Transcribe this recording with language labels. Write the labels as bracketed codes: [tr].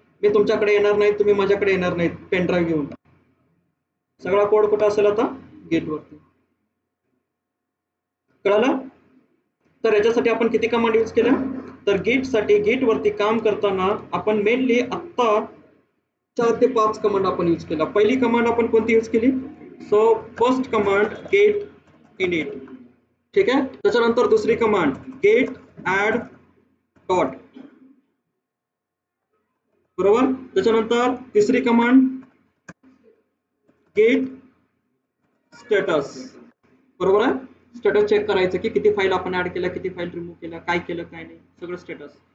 [mr] मी तुमच्याकडे येणार नाही, तुम्ही माझ्याकडे येणार नाहीत पेन ड्राईव्ह घेऊन. सगळा कोड कुठं असेल आता? गेट वरती. कळालं? तर याच्यासाठी आपण किती कमांड यूज केल्या? तर गेट साठी, गेट वरती काम करताना आपण मेनली आता 4 ते 5 कमांड आपण यूज केला. पहिली कमांड आपण कोणती यूज केली? [en] So first command git init. [mr] ठीक आहे, त्याच्यानंतर दुसरी कमांड गेट ऍड डॉट. बरोबर, त्याच्यानंतर तिसरी कमांड गेट स्टेटस. बरोबर आहे, स्टेटस चेक करायचं की किती फाईल आपण ऍड केल्या, किती फाईल रिमूव्ह केल्या, काय केलं काय नाही, सगळं स्टेटस.